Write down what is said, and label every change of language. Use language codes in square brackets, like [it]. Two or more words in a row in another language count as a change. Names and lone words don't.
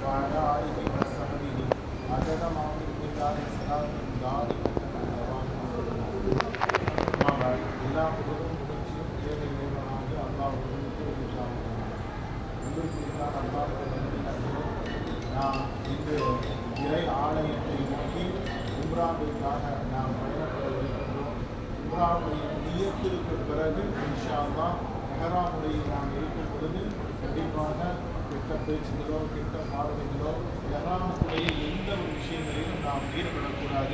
[ar] وعلى آله وصحبه عدد ما في الكتاب صلاة دائمة أما بعد [ta] எல்லா புகழும் புகழ்ச்சியும் ஏழை இறைவனாகிய அல்லாஹ் ஒருவனுக்கே உரித்தாகும். அன்பிற்குரித்தால் அல்லாஹ்வுடைய நன்றியினாலே நாம் இன்று இறை ஆலயத்தை நோக்கி உம்ராவிற்காக நாம் பயணப்பட இருக்கின்றோம். உம்ராவுடைய நியத்திற்கு பிறகு [ar] إن شاء الله [ta] எஹ்ராமுடைய நாம் இருக்கும் பொழுது கண்டிப்பாக கெட்ட பேச்சுகளோ கெட்ட பார்வைகளோ எஹ்ராமுடைய எந்த ஒரு விஷயங்களிலும் நாம் ஈடுபடக்கூடாது.